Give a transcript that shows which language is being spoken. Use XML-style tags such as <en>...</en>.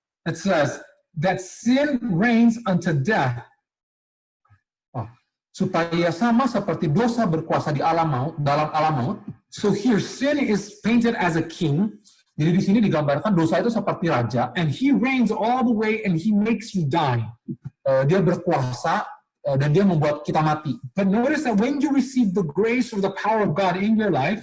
<en>It says that sin reigns unto death,</en> <id>Supaya sama seperti dosa berkuasa di alam maut, dalam alam maut.</id> <en>so here sin is painted as a king,</en> <id>Jadi di sini digambarkan dosa itu seperti raja.</id> <en>and he reigns all the way and he makes you die.</en> <id>Dia berkuasa dan dia membuat kita mati.</id> <en>But notice that when you receive the grace or the power of God in your life,</en>